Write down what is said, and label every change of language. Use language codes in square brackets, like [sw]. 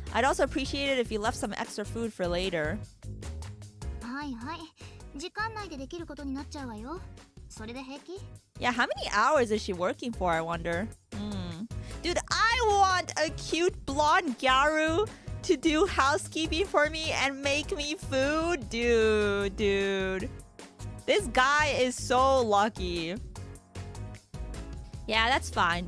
[en] I'd also appreciate it if you left some extra food for later. [ja] はいはい。時間内でできることになっちゃうわよ。それで平気? [en] Yeah, how many hours is she working for, I wonder? Dude, I want a cute blonde Gyaru to do housekeeping for me and make me food. Dude. This guy is so lucky. Yeah, that's fine.